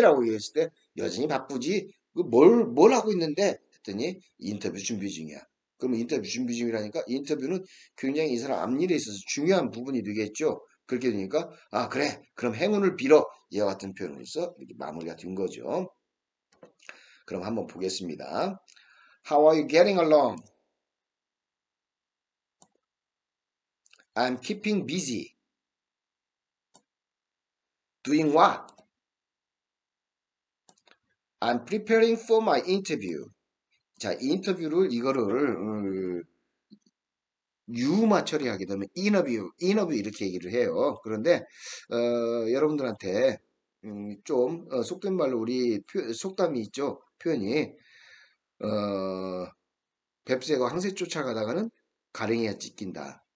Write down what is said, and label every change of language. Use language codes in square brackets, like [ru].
[ko] 라고 얘기했을 때 여전히 바쁘지. 뭘 하고 있는데? 했더니 인터뷰 준비 중이야. 그러면 인터뷰 준비 중이라니까 인터뷰는 굉장히 이 사람 앞일에 있어서 중요한 부분이 되겠죠. 그렇게 되니까 아 그래 그럼 행운을 빌어 이와 같은 표현으로서 이렇게 마무리가 된 거죠. 그럼 한번 보겠습니다. [en] How are you getting along? I'm keeping busy. Doing what? I'm preparing for my interview. [ko] 자, 인터뷰를 이거를 유마 처리하게 되면 인터뷰 이렇게 얘기를 해요. 그런데 여러분들한테 좀 속된 말로 우리 속담이 있죠. 표현이 어, 뱁새가 황새 쫓아가다가는 가랭이가 찢긴다.